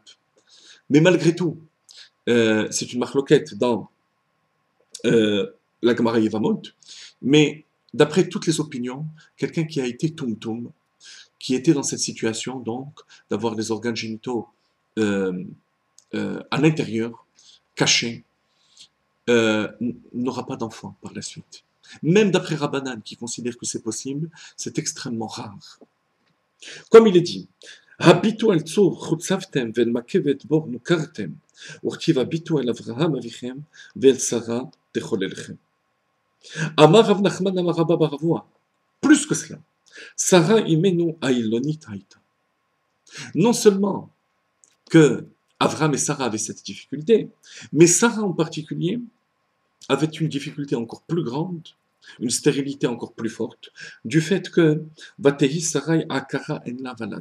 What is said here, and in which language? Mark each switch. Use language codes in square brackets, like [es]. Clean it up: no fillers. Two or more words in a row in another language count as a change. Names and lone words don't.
[fr] Mais malgré tout, c'est une marloquette dans la Gemara Yevamot, mais d'après toutes les opinions, quelqu'un qui a été tum-tum, qui était dans cette situation, donc, d'avoir des organes génitaux euh, à l'intérieur, cachés, n'aura pas d'enfant par la suite. Même d'après Rabbanan, qui considère que c'est possible, c'est extrêmement rare. Comme il est dit, [he] הביטו אל צור חצבתם ואל מקבת בור נקרתם ורתיב הביטו אל אברהם אביכם ואל שרה תחוללכם. אמר רב נחמן אמר רבה בר אבוה. [fr] Plus que cela, [he] שרה אמנו אילונית היתה. [fr] Non seulement que Avraham et Sarah avaient cette difficulté, mais Sarah en particulier avait une difficulté encore plus grande, une stérilité encore plus forte, du fait que [he] ותהי שרי עקרה אין ולד.